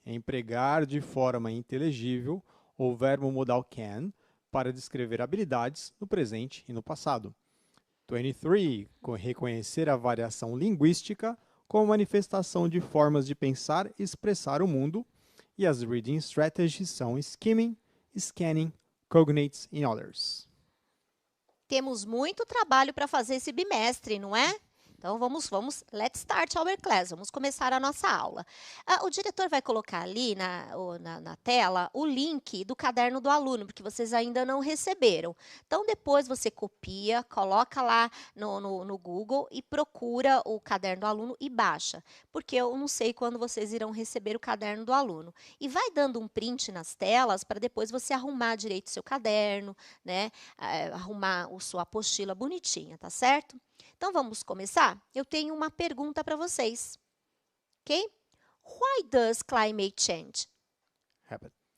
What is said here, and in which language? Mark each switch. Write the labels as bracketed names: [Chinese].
[Portuguese] Empregar de forma inteligível o verbo modal can para descrever habilidades no presente e no passado. 23. Reconhecer a variação linguística como manifestação de formas de pensar e expressar o mundo. E as reading strategies são skimming, scanning, cognates e others. Temos muito trabalho para fazer esse bimestre, não é? Então, [English] let's start our class, [Portuguese] vamos começar a nossa aula. O diretor vai colocar ali na tela o link do caderno do aluno, porque vocês ainda não receberam. Então, depois você copia, coloca lá no Google e procura o caderno do aluno e baixa, porque eu não sei quando vocês irão receber o caderno do aluno. E vai dando um print nas telas para depois você arrumar direito o seu caderno, né? Arrumar a sua apostila bonitinha, tá certo? Então, vamos começar? Eu tenho uma pergunta para vocês, ok? [English] Why does climate change happen?